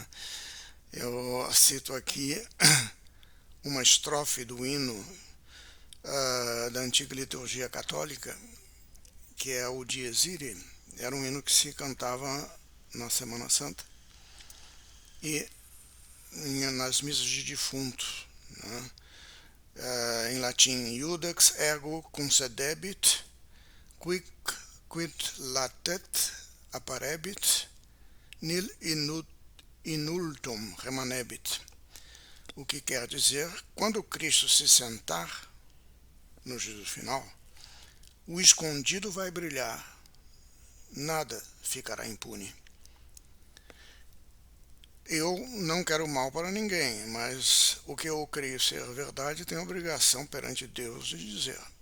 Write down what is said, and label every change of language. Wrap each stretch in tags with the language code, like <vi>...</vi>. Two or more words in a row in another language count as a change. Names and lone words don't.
<pt>Eu cito aqui uma estrofe do hino da antiga liturgia católica, que é o Dies Irae. Era um hino que se cantava na Semana Santa e nas missas de defunto, né? Em latim,</pt> <la>iudex ergo concedebit, quid latet apparebit, nil inultum remanebit.</la> <pt>O que quer dizer, quando Cristo se sentar no juízo final, o escondido vai brilhar, nada ficará impune. Eu não quero mal para ninguém, mas o que eu creio ser verdade tem a obrigação perante Deus de dizer.</pt>